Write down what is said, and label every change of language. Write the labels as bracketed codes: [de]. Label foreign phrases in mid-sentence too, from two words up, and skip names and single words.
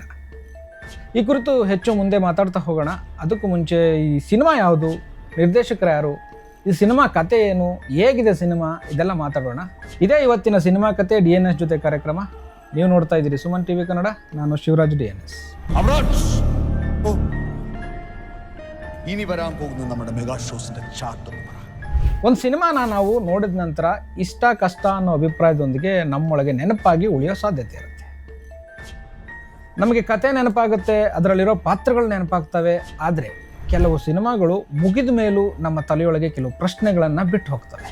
[kn] ಈ ಕುರಿತು ಹೆಚ್ಚು ಮುಂದೆ ಮಾತಾಡ್ತಾ ಹೋಗೋಣ. ಅದಕ್ಕೂ ಮುಂಚೆ ಈ ಸಿನಿಮಾ ಯಾವುದು, ನಿರ್ದೇಶಕರು ಯಾರು, ಈ ಸಿನಿಮಾ ಕತೆ ಏನು, ಹೇಗಿದೆ ಸಿನಿಮಾ, ಇದೆಲ್ಲ ಮಾತಾಡೋಣ. ಇದೇ ಇವತ್ತಿನ ಸಿನಿಮಾ ಕತೆ DNS ಜೊತೆ ಕಾರ್ಯಕ್ರಮ. ನೀವು ನೋಡ್ತಾ ಇದ್ದೀರಿ ಸುಮನ್ TV ಕನ್ನಡ. ನಾನು ಶಿವರಾಜ್ DNS. [ml] ഇനി വരാൻ പോകുന്ന നമ്മുടെ മെഗാ ഷോസിന്റെ ചാർട്ട് ഒന്ന് പറ. [kn] ಒಂದು ಸಿನಿಮಾನ ನಾವು ನೋಡಿದ ನಂತರ ಇಷ್ಟ ಕಷ್ಟ ಅನ್ನೋ ಅಭಿಪ್ರಾಯದೊಂದಿಗೆ ನಮ್ಮೊಳಗೆ ನೆನಪಾಗಿ ಉಳಿಯೋ ಸಾಧ್ಯತೆ ಇರುತ್ತೆ. ನಮಗೆ ಕತೆ ನೆನಪಾಗುತ್ತೆ, ಅದರಲ್ಲಿರೋ ಪಾತ್ರಗಳು ನೆನಪಾಗ್ತವೆ. ಆದರೆ ಕೆಲವು ಸಿನಿಮಾಗಳು ಮುಗಿದ ಮೇಲೂ ನಮ್ಮ ತಲೆಯೊಳಗೆ ಕೆಲವು ಪ್ರಶ್ನೆಗಳನ್ನು ಬಿಟ್ಟು ಹೋಗ್ತವೆ.